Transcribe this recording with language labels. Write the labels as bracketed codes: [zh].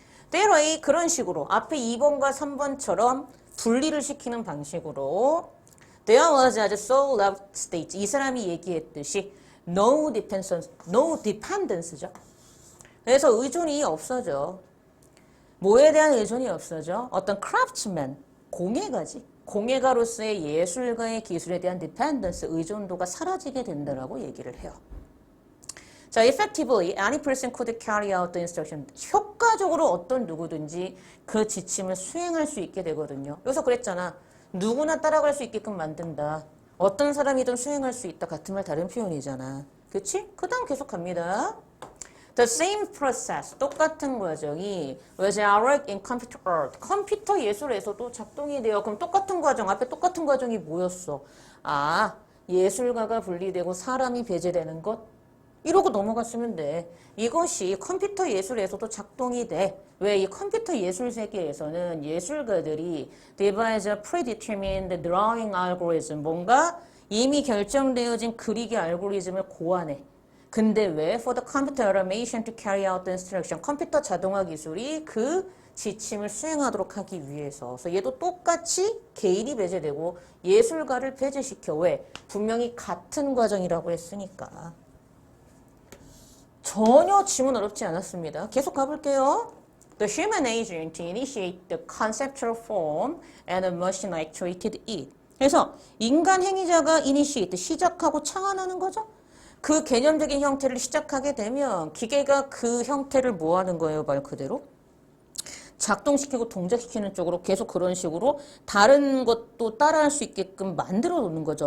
[ko] 때로이 그런 식으로 앞에 2번과 3번처럼 분리를 시키는 방식으로 [en] There was a soul-loved state. [ko] 이 사람이 얘기했듯이 [en] no dependence [ko] 죠. 그래서 의존이 없어져. 뭐에 대한 의존이 없어져? 어떤 craftsman, 공예가지. 공예가로서의 예술가의 기술에 대한 dependence, 의존도가 사라지게 된다라고 얘기를 해요. [en] 자, effectively, any person could carry out the instruction. [ko] 효과적으로 어떤 누구든지 그 지침을 수행할 수 있게 되거든요. 여기서 그랬잖아. 누구나 따라갈 수 있게끔 만든다. 어떤 사람이든 수행할 수 있다. 같은 말 다른 표현이잖아. 그치? 그 다음 계속 갑니다. [en] The same process, [ko] 똑같은 과정이 [en] was worked in computer art. [ko] 컴퓨터 예술에서도 작동이 돼요. 그럼 똑같은 과정, 앞에 똑같은 과정이 뭐였어? 아, 예술가가 분리되고 사람이 배제되는 것? 이러고 넘어갔으면 돼. 이것이 컴퓨터 예술에서도 작동이 돼. 왜? 이 컴퓨터 예술 세계에서는 예술가들이 [en] devise a predetermined drawing algorithm, [ko] 뭔가 이미 결정되어진 그리기 알고리즘을 고안해. 근데 왜? [en] For the computer automation to carry out the instruction. [ko] 컴퓨터 자동화 기술이 그 지침을 수행하도록 하기 위해서. 그래서 얘도 똑같이 개인이 배제되고 예술가를 배제시켜. 왜? 분명히 같은 과정이라고 했으니까. 전혀 지문 어렵지 않았습니다. 계속 가볼게요. [en] The human agent initiate the conceptual form and the machine actuated it. [ko] 그래서 인간 행위자가 initiate, 시작하고 창안하는 거죠. 그 개념적인 형태를 시작하게 되면 기계가 그 형태를 뭐 하는 거예요? 말 그대로? 작동시키고 동작시키는 쪽으로 계속 그런 식으로 다른 것도 따라할 수 있게끔 만들어 놓는 거죠.